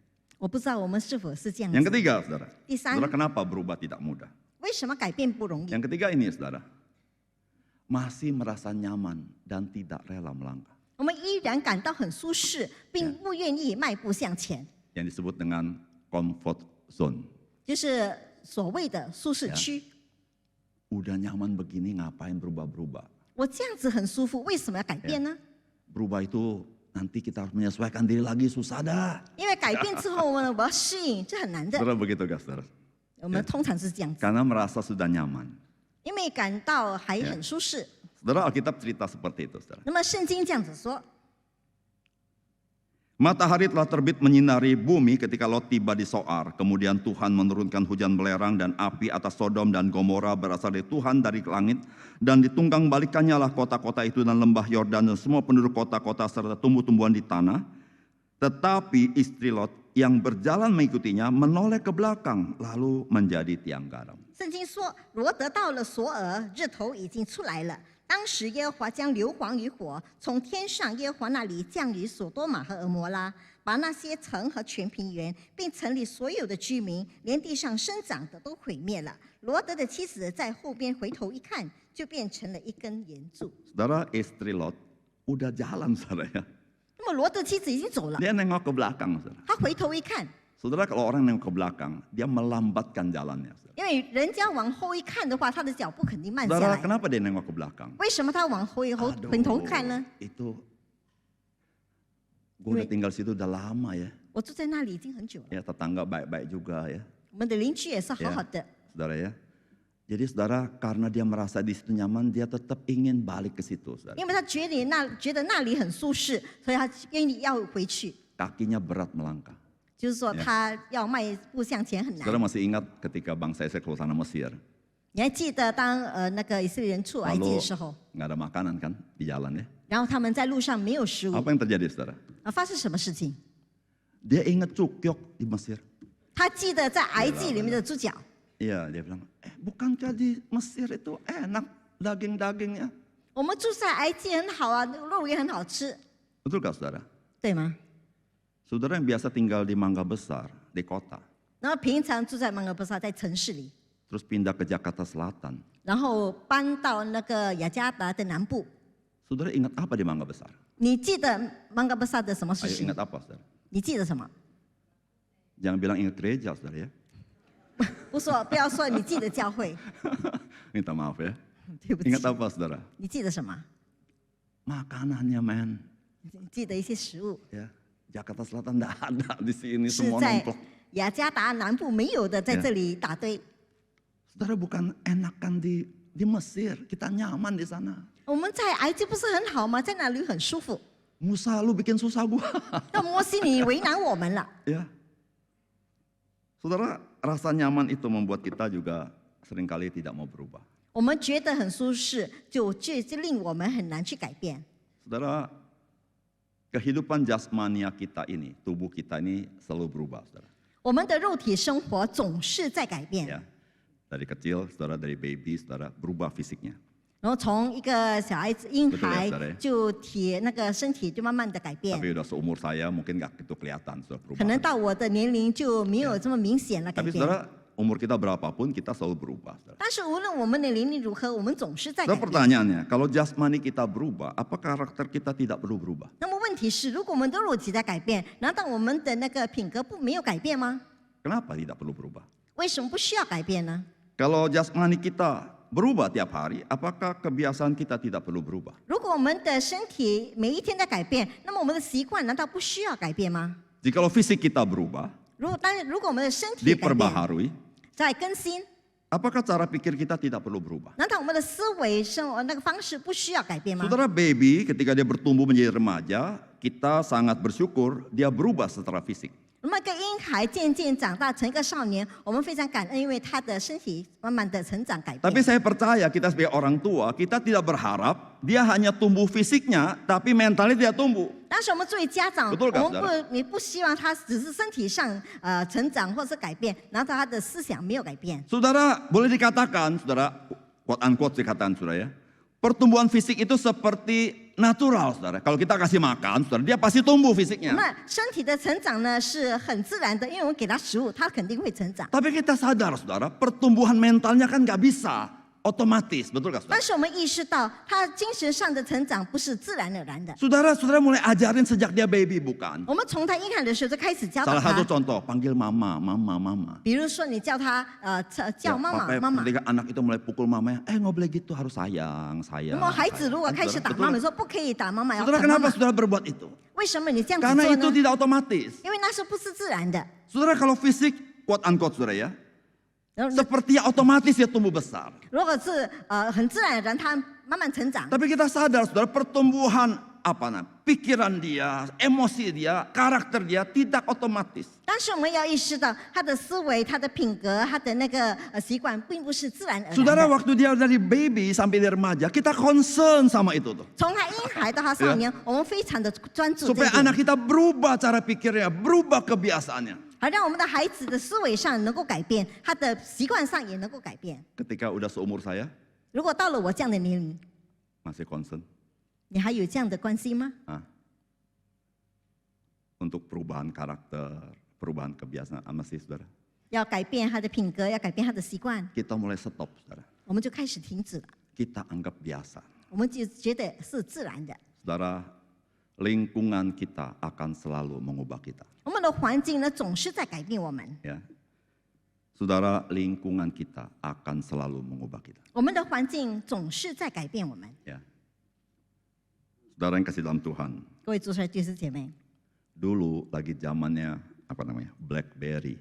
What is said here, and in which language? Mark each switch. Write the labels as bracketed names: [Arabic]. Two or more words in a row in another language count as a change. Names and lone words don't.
[Chinese] 我不知道我们是否是这样 [Indonesian] Yang [Chinese] 子。 [Indonesian] ketiga, saudara. [Chinese] 第三 [Indonesian] Saudara, kenapa berubah tidak mudah? [Chinese] 为什么改变不容易？ [Indonesian] Yang ketiga ini, saudara. Masih merasa nyaman dan tidak rela melangkah. [Chinese] 我们依然感到很舒适，并不愿意迈步向前， [Indonesian] Yang disebut dengan [English] comfort zone. [Chinese] 就是所谓的舒适区。 [Indonesian] Udah nyaman begini, ngapain berubah-berubah? [Chinese] 我这样子很舒服，为什么要改变呢？ [Indonesian] Berubah itu nanti kita harus menyesuaikan diri lagi, susah dah. [Chinese] 因为改变之后呢，我要适应，这很难的。 [Indonesian] Saudara begitu gak, saudara? [Chinese] 我们通常是这样子， [Indonesian] Karena merasa sudah nyaman. [Chinese] 因为感到还很舒适。 [Indonesian] Saudara, Alkitab cerita seperti itu, saudara. [Chinese] 那么圣经这样子说， [Indonesian] Matahari telah terbit menyinari bumi ketika Lot tiba di Soar. Kemudian Tuhan menurunkan hujan belerang dan api atas Sodom dan Gomora berasal dari Tuhan dari langit. Dan ditunggang balikannya lah kota-kota itu dan lembah Yordan dan semua penduduk kota-kota serta tumbuh-tumbuhan di tanah. Tetapi istri Lot yang berjalan mengikutinya menoleh ke belakang lalu menjadi tiang garam. [Chinese] 圣经说，罗得到了索尔，日头已经出来了。 当时耶和华将硫磺与火从天上耶和华那里降于所多玛和俄摩拉，把那些城和全平原，并城里所有的居民，连地上生长的都毁灭了。罗德的妻子在后边回头一看，就变成了一根岩柱。 [Indonesian] Saudara, istri Lot udah jalan, saudara ya. [Chinese] 那么罗德妻子已经走了， [Indonesian] Dia nengok ke belakang, saudara. [Chinese] 他回头一看， [Indonesian] Saudara, kalau orang nengok ke belakang, dia melambatkan jalannya. Saudara. [Chinese] 因为人家往后一看的话，他的脚步肯定慢下 [Indonesian] Saudara, [Chinese] 来。 [Indonesian] kenapa dia nengok ke belakang? [Chinese] 为什么他往后回头看呢？ [Indonesian] Itu gue udah tinggal situ udah lama ya. [Chinese] 我住在那里已经很久了， [Indonesian] Ya, tetangga baik-baik juga ya. [Chinese] 我们的邻居也是好好的。 [Indonesian] Saudara ya. Jadi saudara, karena dia merasa di situ nyaman, dia tetap ingin balik ke situ, saudara. [Chinese] 因为他觉得那里很舒适，所以他愿意要回去。 [Indonesian] Kakinya berat melangkah. [Chinese] 就是说，他要迈步向前很难。 [Indonesian] Saudara masih ingat ketika bangsa Israel keluar sana Mesir, [Chinese] 你还记得当那个以色列人出埃及 [Indonesian] lalu [Chinese] 的时候， [Indonesian] nggak ada makanan kan di jalan ya? [Chinese] 然后他们在路上没有食物， [Indonesian] Apa yang terjadi, saudara? [Chinese] 发生什么事情？ [Indonesian] Dia ingat Cukyok di Mesir. [Chinese] 他记得在埃及里面的猪脚， [Indonesian] Iya, dia bilang, bukankah di Mesir itu enak daging-dagingnya? [Chinese] 我们住在埃及很好啊，肉也很好吃， [Indonesian] Betulkah saudara? [Chinese] 对吗？ [Indonesian] Saudara yang biasa tinggal di Mangga Besar, di kota, [Chinese] 然后平常住在芒格布萨，在城市里， [Indonesian] terus pindah ke Jakarta Selatan. [Chinese] 然后搬到那个雅加达的南部。 [Indonesian] Saudara ingat apa di Mangga Besar? [Chinese] 你记得芒格布萨的什么事 [Indonesian] Ayo [Chinese] 情 [Indonesian] ingat？apa, saudara? [Chinese] 你记得什么？ [Indonesian] Jangan bilang ingat gereja, saudara ya. [Chinese] 不要说你记得教会， [Indonesian] Minta maaf ya. [Chinese] 对不起。 [Indonesian] Ingat apa, saudara? [Chinese] 你记得什么？ [Indonesian] Makanannya, men. [Chinese] 你记得一些食物 [Indonesian] Ya, Jakarta Selatan enggak ada di sini [Chinese] 是 [Indonesian] semua [Chinese] 在 [Indonesian] nomplok. [Chinese] 雅加达南部没有的，在这里打堆。 [Indonesian] Saudara bukan enakan di Mesir, kita nyaman di sana. [Chinese] 我们在埃及不是很好吗？在那里很舒服。 [Indonesian] Musa lu bikin susah gua. 那摩西你为难我们了。 Ya. Saudara, rasa nyaman itu membuat kita juga seringkali tidak mau berubah. [Chinese] 我们觉得很舒适，就令我们很难去改变。 [Indonesian] Saudara, kehidupan jasmania kita ini, tubuh kita ini selalu berubah, saudara. [Chinese] 我们的肉体生活总是在改变， [Indonesian] Ya. Dari kecil, saudara, dari baby, saudara, berubah fisiknya. [Chinese] 然后从一个小孩子婴 [Indonesian] Betul ya, [Chinese] 孩 [Indonesian] saudara ya? [Chinese] 就那个身体就慢慢的改变， [Indonesian] Tapi udah seumur saya mungkin nggak gitu kelihatan, saudara, [Chinese] 可能 [Indonesian] perubahan. [Chinese] 到我的年龄就没有这么明显了改 [Indonesian] Tapi [Chinese] 变。 [Indonesian] saudara, umur kita berapapun, kita selalu berubah, saudara. [Chinese] 但是无论我们的年龄如何，我们总是在改 [Indonesian] Saudara, [Chinese] 变。 [Indonesian] pertanyaannya, kalau jasmani kita berubah, apa karakter kita tidak perlu berubah? [Chinese] 那么问题是，如果我们的肉体在改变，难道我们的那个品格没有改变吗？ [Indonesian] Kenapa tidak perlu berubah? [Chinese] 为什么不需要改变呢？ [Indonesian] Kalau jasmani kita berubah tiap hari, apakah kebiasaan kita tidak perlu berubah? [Chinese] 如果我们的身体每一天在改变，那么我们的习惯难道不需要改变吗？ [Indonesian] Jikalau fisik kita berubah, [Chinese] 如果我们的身体改变， [Indonesian] diperbaharui, [Chinese] 在更新， [Indonesian] apakah cara pikir kita tidak perlu berubah? [Chinese] 难道我们的思维生活那个方式不需要改变吗？ [Indonesian] Saudara, baby ketika dia bertumbuh menjadi remaja, kita sangat bersyukur dia berubah secara fisik. [Chinese] 那么一个婴孩渐渐长大成一个少年，我们非常感恩，因为他的身体慢慢的成长改 [Indonesian] Tapi [Chinese] 变。 [Indonesian] saya percaya kita sebagai orang tua, kita tidak berharap dia hanya tumbuh fisiknya, tapi mentalnya tidak tumbuh. [Chinese] 但是我们作为家长， [Indonesian] Betul kan, [Chinese] 我们不希望他只是身体上成长或是改变，然后他的思想没有改变。 [Indonesian] Saudara, boleh dikatakan, saudara, [English] quote unquote [Indonesian] dikatakan, saudara ya, pertumbuhan fisik itu seperti natural, saudara. Kalau kita kasih makan, saudara, dia pasti tumbuh [Chinese] 那 [Indonesian] fisiknya. [Chinese] 么身体的成长呢是很自然的，因为我们给他食物，他肯定会成长。 [Indonesian] Tapi kita sadar, saudara, pertumbuhan mentalnya kan nggak bisa otomatis, betul nggak, [Chinese] 但 [Indonesian] saudara? [Chinese] 是我们意识到，他精神上的成长不是自然而然的。 [Indonesian] Saudara mulai ajarin sejak dia baby, bukan? [Chinese] 我们从他婴孩的时候就开始教导 [Indonesian] Salah satu [Chinese] 他， [Indonesian] contoh, panggil mama, mama, mama. [Chinese] 比如说你叫他叫 [Indonesian] Ya, [Chinese] 妈 [Indonesian] papa [Chinese] 妈妈妈。 [Indonesian] ketika anak itu mulai pukul mamanya, nggak boleh gitu, harus sayang, [Chinese] 那 [Indonesian] sayang. [Chinese] 么孩子如果 [Indonesian] sayang. [Chinese] 开始 [Indonesian] Saudara, [Chinese] 打 [Indonesian] betul [Chinese] 妈妈， [Indonesian] nggak? [Chinese] 说不可以打妈妈，要 [Indonesian] Saudara, [Chinese] 疼妈 [Indonesian] kenapa [Chinese] 妈。 [Indonesian] saudara berbuat itu? [Chinese] 为什么你这样子 [Indonesian] Karena [Chinese] 做 [Indonesian] itu [Chinese] 呢？ [Indonesian] tidak otomatis. [Chinese] 因为那是不是自然的？ [Indonesian] Saudara, kalau fisik, [English] quote unquote, [Indonesian] saudara ya, [Chinese] 然后 [Indonesian] seperti otomatis dia tumbuh besar. [Chinese] 如果是很自然而然，他慢慢成长。 [Indonesian] Tapi kita sadar, saudara, pertumbuhan pikiran dia, emosi dia, karakter dia tidak otomatis. [Chinese] 但是我们要意识到，他的思维、他的品格、他的那个习惯，并不是自然而 [Indonesian] Saudara, [Chinese] 然的。 [Indonesian] waktu dia dari baby sampai dia remaja, kita concern sama itu tuh. [Chinese] 从他婴孩到他少年，我们非常的专注这 [Indonesian] Supaya [Chinese] 一点， [Indonesian] anak kita berubah cara pikirnya, berubah kebiasaannya. [Chinese] 好让我们的孩子的思维上能够改变，他的习惯上也能够改变。 [Indonesian] Ketika udah seumur saya, [Chinese] 如果到了我这样的年龄， [Indonesian] Masih concern [Chinese] 你还有这样的关系吗？ [Indonesian] untuk perubahan karakter, perubahan kebiasaan masih saudara? [Chinese] 要改变他的品格，要改变他的习惯， [Indonesian] Kita mulai stop saudara. [Chinese] 我们就开始停止了， [Indonesian] Kita anggap biasa. [Chinese] 我们就觉得是自然的。 [Indonesian] Saudara, lingkungan kita akan selalu mengubah kita. [Chinese] 我们的环境呢，总是在改变我们， [Indonesian] Ya. Saudara, lingkungan kita akan selalu mengubah kita. [Chinese] 我们的环境总是在改变我们。 [Indonesian] Ya. Saudara yang kasih dalam Tuhan, [Chinese] 各位主持人弟兄姐妹， [Indonesian] dulu lagi zamannya BlackBerry.